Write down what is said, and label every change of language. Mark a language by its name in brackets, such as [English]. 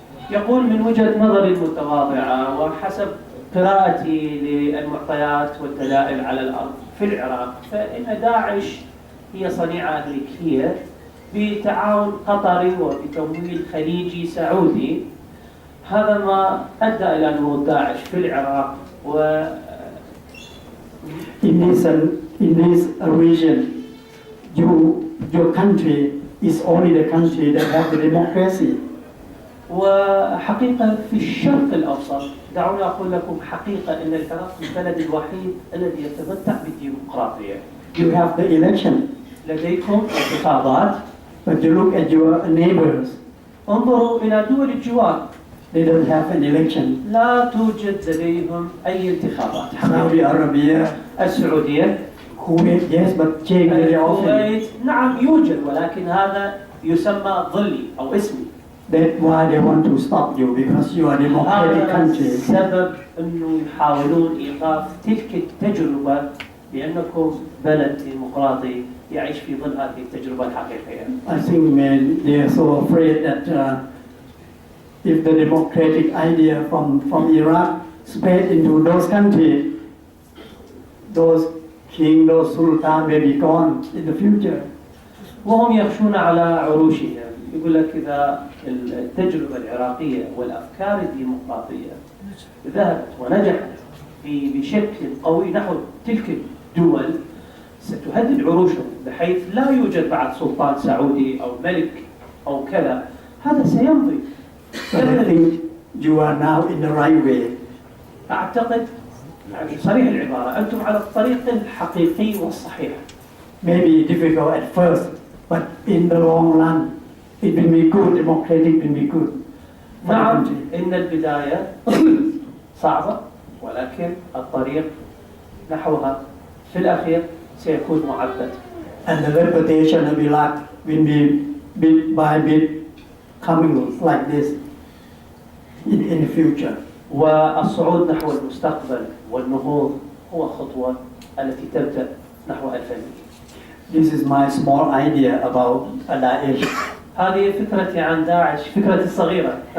[Arabic] يقول من وجهة نظري المتواضعة وحسب قراءتي للمعطيات والدلائل على الأرض في العراق، فإن داعش هي صنيعة أمريكية بتعاون قطري وبتمويل خليجي سعودي، هذا ما أدى إلى نمو داعش في العراق و [English] in this region, your country is only the country that has the democracy. [Arabic] وحقيقة في الشرق الأوسط دعوني أقول لكم حقيقة أن العراق البلد الوحيد الذي يتمتع بالديمقراطية. [English] You have the election, [Arabic] لديكم انتخابات. [English] but you look at your neighbors, [Arabic] انظروا إلى دول الجوار. [English] they don't have an election. [Arabic] لا توجد لديهم أي انتخابات. [English] Saudi Arabia, [Arabic] السعودية، [English] Kuwait, yes, but change very often. [Arabic] الكويت، نعم يوجد ولكن هذا يسمى ظلي أو اسمي. [English] That's why they want to stop you, because you are a democratic [Arabic] هذا [English] country. [Arabic] السبب أنه يحاولون إيقاف تلك التجربة لأنكم بلد ديمقراطي يعيش في ظل هذه التجربة الحقيقية. [English] I think they are so afraid that if the democratic idea from Iraq spread into those countries, those king, those sultan may be gone in the future. [Arabic] وهم يخشون على عروشهم. يقول لك إذا التجربة العراقية والأفكار الديمقراطية ذهبت ونجحت بشكل قوي نحو تلك الدول ستهدد عروشهم بحيث لا يوجد بعد سلطان سعودي أو ملك أو كذا. هذا سيمضي. [English] But I think you are now in the right way. [Arabic] أعتقد صريح العبارة أنتم على الطريق الحقيقي والصحيح. [English] Maybe difficult at first, but in the long run, it will be good. Democratic will be good. for the [Arabic] نعم [English] country. [Arabic] إن البداية صعبة ولكن الطريق نحوها في الأخير سيكون معبد. [English] And the reputation of Iraq will be bit by bit coming like this in the future. [Arabic] والصعود نحو المستقبل والنهوض هو خطوة التي تبدأ نحو الفن. [English] This is my small idea about Daesh. [Arabic] هذه فكرتي عن داعش، فكرتي الصغيرة.